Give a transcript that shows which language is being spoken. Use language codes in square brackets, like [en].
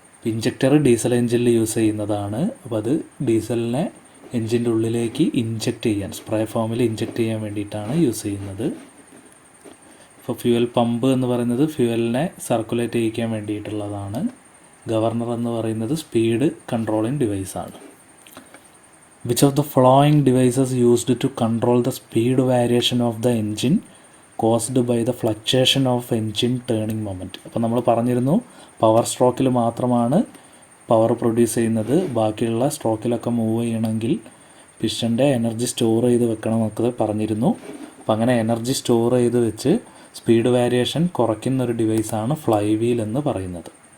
[ml] Injector diesel എഞ്ചിനിൽ use ചെയ്യുന്നതാണ്. അപ്പോൾ അത് ഡീസലിനെ എഞ്ചിൻ്റെ ഉള്ളിലേക്ക് ഇഞ്ചക്റ്റ് ചെയ്യാൻ, സ്പ്രേ ഫോമിൽ ഇഞ്ചക്റ്റ് ചെയ്യാൻ വേണ്ടിയിട്ടാണ് യൂസ് ചെയ്യുന്നത്. ഇപ്പോൾ ഫ്യൂവൽ പമ്പ് എന്ന് പറയുന്നത് ഫ്യൂവലിനെ സർക്കുലേറ്റ് ചെയ്യിക്കാൻ വേണ്ടിയിട്ടുള്ളതാണ്. ഗവർണർ എന്ന് പറയുന്നത് speed controlling ഡിവൈസാണ്. [en] Which of the following devices used to control the speed variation of the engine caused by the fluctuation of engine turning moment? [ml] അപ്പോൾ നമ്മൾ പറഞ്ഞിരുന്നു പവർ സ്ട്രോക്കിൽ മാത്രമാണ് പവർ പ്രൊഡ്യൂസ് ചെയ്യുന്നത്, ബാക്കിയുള്ള സ്ട്രോക്കിലൊക്കെ മൂവ് ചെയ്യണമെങ്കിൽ പിസ്റ്റൻ്റെ എനർജി സ്റ്റോർ ചെയ്ത് വെക്കണം എന്നൊക്കെ പറഞ്ഞിരുന്നു. അപ്പോൾ അങ്ങനെ എനർജി സ്റ്റോർ ചെയ്ത് വെച്ച് സ്പീഡ് വേരിയേഷൻ കുറയ്ക്കുന്നൊരു ഡിവൈസാണ് ഫ്ലൈ വീൽ എന്ന് പറയുന്നത്.